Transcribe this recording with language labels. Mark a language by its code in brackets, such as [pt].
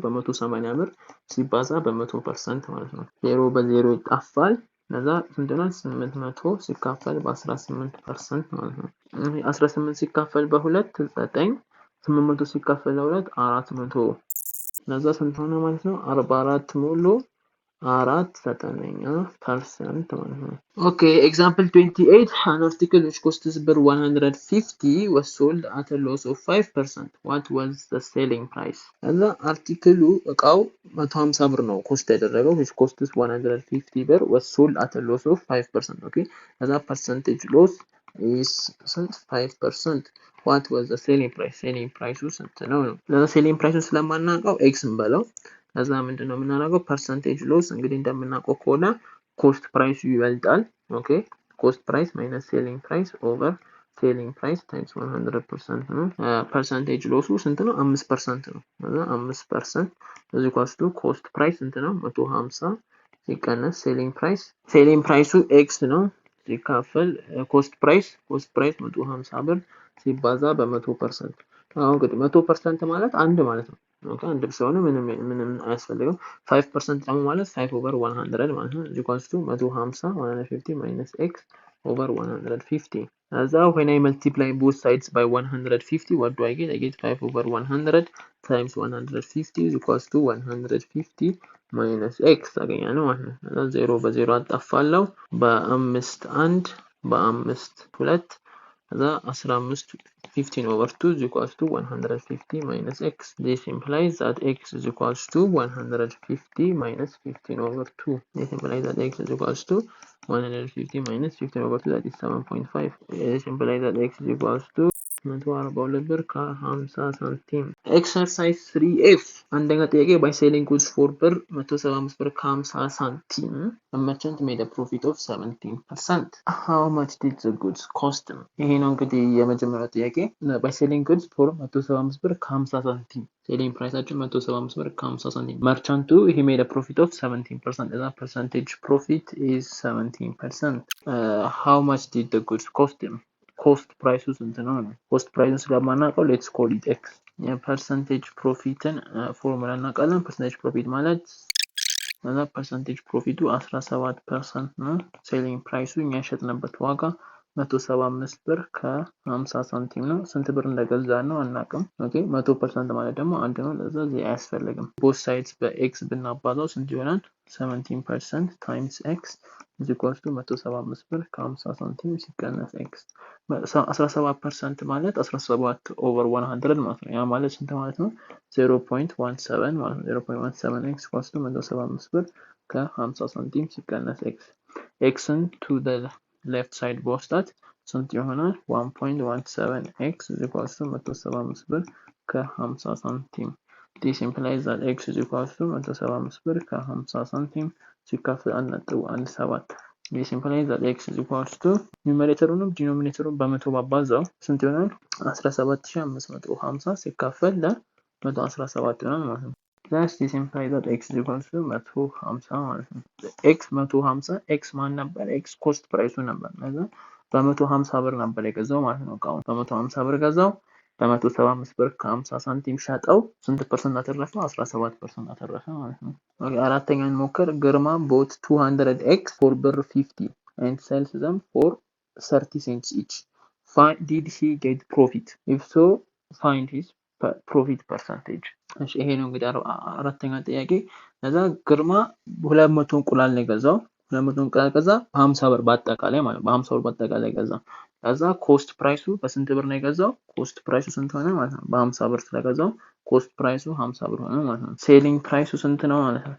[am] በ180 ብር ሲባዛ በ100% ማለት ነው። 0 በ0 ይጣፋል። ለዛ ስንት ነው? 800 ሲካፈል በ18% ማለት ነው። 18 ሲካፈል በ2 9፣ 800 ሲካፈል ለ2 400። ለዛ ስንት ሆነ ማለት ነው? 44 ሙሉ 4/9% ማለት ነው። [en] Okay, example 28 an article which costs per 150 was sold at a loss of 5%. what was the selling price? [am] እና አርቲክሉ እቃው 150 ብር ነው ኮስት ያደረገው [en] which costs 150 ብር was sold at a loss of 5%. okay, [am] እና [en] percentage loss is 5%. what was the selling price? [am] selling price ስንት ነው? ለዛ selling price ስለማናውቀው x እንበለው። ከዛ ምንድነው የምናደርገው? percentage loss እንግዲህ እንደምናውቀው ከሆነ ኮስት ፕራይሱ ይበልጣል። [en] ኦኬ ኮስት ፕራይስ ማይነስ ሴሊንግ ፕራይስ ኦቨር ሴሊንግ ፕራይስ ታይምስ 100% [am] ነው። percentage loss ስንት ነው? 5% ነው። ከዛ 5% እዚህ ኳስቱ ኮስት ፕራይስ ስንት ነው? 150 ሲቀነስ ሴሊንግ ፕራይሱ x ነው ሲካፈል ኮስት ፕራይስ 150 ብር ሲባዛ በ100%። አሁን እንግዲህ 100% ማለት አንድ ማለት ነው። ኦኬ አንድ ስለሆነ ምንም አያስፈልግም። 5% ደግሞ ማለት 5/100 ማለት ነው። እዚህ ኳስቱ 150 [en] 150 minus x over 150. As when I multiply both sides by 150, what do I get? I get 5 over 100 times 150 is equals to 150 minus x [am] አገኛለሁ ማለት ነው። ከዛ 0 በ0 አጣፋለሁ። በ5 1 በ5 2 ከዛ [en] 15 15 over 2 is equals to 150 minus x. This implies that x is equals to 150 minus 15 over 2. This implies that x is equals to 150 minus 15 over 2, that is 7.5. This implies that x is equals to [am] 142 ብር ከ50 ሳንቲም። ኤክሰርሳይዝ 3F አንደኛ ጥያቄ [en] by selling goods for ብር 175 ብር ከ50 ሳንቲም a merchant made a profit of 17%. How much did the goods cost him? [am] ይሄ ነው እንግዲህ የመጀመሪያው ጥያቄ። [en] by selling goods for [am] 175 ብር ከ50 ሳንቲም ሴሊንግ ፕራይሳችን 175 ብር ከ50 ሳንቲም መርቻንቱ [en] he made a profit of 17%. the percentage profit is 17%. How much did the goods cost him? [am] ኮስት ፕራይሱ ስንት ነው? ኮስት ፕራይሱን ስለማናውቀው [en] ሌትስ ኮል ኢት ኤክስ። [am] የፐርሰንቴጅ ፕሮፊትን ፎርሙላ እናውቃለን። ፐርሰንቴጅ ፕሮፊት ማለት ፐርሰንቴጅ ፕሮፊቱ 17% ነው። ሴሊንግ ፕራይሱ እኛ የሸጥንበት ዋጋ 175 ብር ከ50 ሳንቲም ነው። ስንት ብር እንደገዛ ነው አናውቅም። ኦኬ 100% ማለት ደግሞ አንድ ነው። ለዛ እዚህ አያስፈልግም። [en] ቦት ሳይድስ [am] በኤክስ ብናባዛው ስንት ይሆናል? 17% ታይምስ ኤክስ [en] is equals to [am] 175 ብር ከ50 ሳንቲም ሲቀነስ ኤክስ 17% ማለት 17 over 100 ማለት ነው። ያ ማለት ስንት ማለት ነው? 0.17 ማለት ነው። 0.17 x equals to 175 ብር ከ50 ሳንቲም ሲቀነስ ኤክስ ኤክስን [en] to the left side [am] በወስዳት ስንት ይሆናል? [en] 1.17 x is equals to 175 ብር ከ50 ሳንቲም። This implies that x is equals to 175 ብር ከ50 ሳንቲም ሲካፈል 1.17. This implies that x is equals to [am] ኑሜሬተሩንም ዲኖሚኔተሩን በመቶ ባባዛው ስንት ይሆናል? 17550 ሲካፈል ለ117 ይሆናል ማለት ነው። [en] Thus this implies that x is equals to 150 [am] ማለት ነው። x 150 x ማን ነበር? x ኮስት ፕራይሱ ነበር። ለዛ በ150 ብር ነበር የገዛው ማለት ነው። እቃውን በ150 ብር ገዛው፣ በ175 ብር ከ50 ሳንቲም ሸጠው። ስንት ፐርሰንት አተረፈ? 17% አተረፈ ማለት ነው። ኦኬ አራተኛውን ሞከር። ግርማ [en] bought 200 x for ብር 50 and sells them for 30 cents each. Did he get profit? If so, find his profit percentage. [am] እሺ ይሄ ነው እንግዲህ አራተኛ ጥያቄ። ለዛ ግርማ 200 እንቁላል ነው የገዛው። 200 እንቁላል ገዛ በ50 ብር በአጠቃላይ ማለት በ50 ብር በአጠቃላይ ገዛ። ከዛ ኮስት ፕራይሱ በስንት ብር ነው የገዛው? ኮስት ፕራይሱ ስንት ሆነ ማለት ነው? በ50 ብር ስለገዛው ኮስት ፕራይሱ 50 ብር ሆነ ማለት ነው። ሴሊንግ ፕራይሱ ስንት ነው ማለት ነው?